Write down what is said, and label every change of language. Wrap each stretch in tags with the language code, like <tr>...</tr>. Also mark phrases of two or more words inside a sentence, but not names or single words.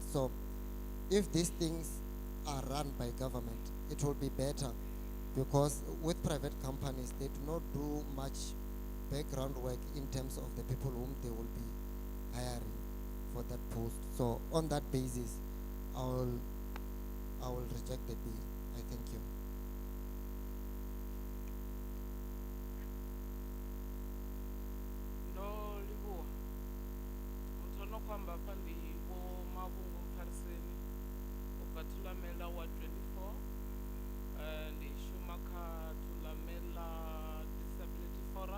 <en>So if these things are run by government, it will be better, because with private companies, they do not do much background work in terms of the people whom they will be hiring for that post. So on that basis, I will reject the bill. I thank you.</en> <ve>Ndo livhuwa. Muthu ono khou amba hafha ndi Vho Mavhungu Mphariseni ubva Thulamela Ward 24. Ndi shuma kha Thulamela Disability Forum.</ve>